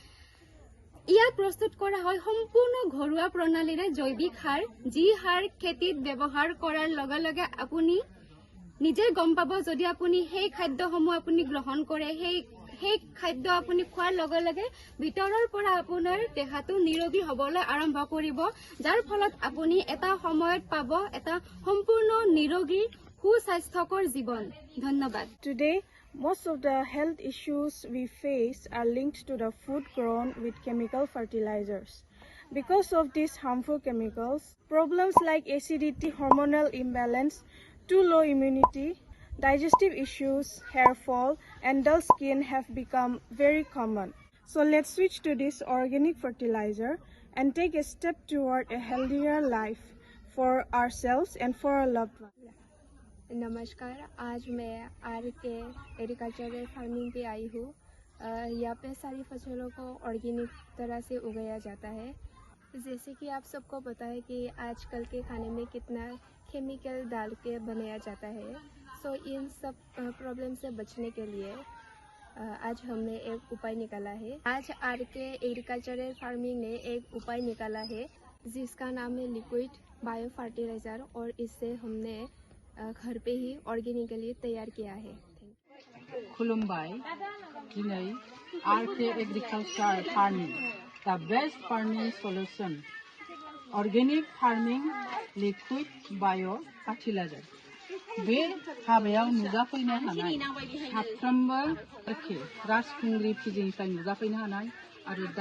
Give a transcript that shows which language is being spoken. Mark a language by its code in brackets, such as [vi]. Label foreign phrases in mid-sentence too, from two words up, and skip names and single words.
[as] ইয়াত প্ৰস্তুত কৰা হয় সম্পূৰ্ণ ঘৰুৱা প্ৰণালীৰে জৈৱিক সাৰ যি সাৰ খেতিত ব্যৱহাৰ কৰাৰ লগে লগে আপুনি নিজে গম পাব যদি আপুনি সেই খাদ্যসমূহ আপুনি গ্ৰহণ কৰে সেই খাদ্য আপুনি খোৱাৰ লগে লগে ভিতৰৰ পৰা আপোনাৰ দেহাটো নিৰোগী হ'বলৈ আৰম্ভ কৰিব যাৰ ফলত আপুনি এটা সময়ত পাব এটা সম্পূৰ্ণ নিৰোগী সুস্বাস্থ্যকৰ জীৱন ধন্যবাদ [en] Today, most of the health issues we face are linked to the food grown with chemical fertilizers. Because of these harmful chemicals, problems like acidity, hormonal imbalance, too low immunity, digestive issues, hair fall, and dull skin have become very common. So let's switch to this organic fertilizer and take a step toward a healthier life for ourselves and for our loved ones. [hi] नमस्कार आज मैं आर के एग्रीकल्चरल फार्मिंग पे आई हूँ यहाँ पे सारी फसलों को ऑर्गेनिक तरह से उगाया जाता है जैसे कि आप सबको पता है कि आजकल के खाने में कितना केमिकल डाल के बनाया जाता है सो इन सब प्रॉब्लम से बचने के लिए आज हमने एक उपाय निकाला है आज आर के एग्रीकल्चरल फार्मिंग ने एक उपाय निकाला है जिसका नाम है [en] liquid bio fertilizer [hi] और इससे हमने घर पे ही ऑर्गेनिकली तैयार किया है [brx] खुलुमबाय दिनै [en] RK agriculture farming the best farming solution organic farming liquid bio fertilizer बे [brx] हाबायाव नुजाफैनो हानाय साफ्रोमबो एखे राजखुंग्रि फिजिनिफ्राय नुजाफैनो हानाय आरो दाब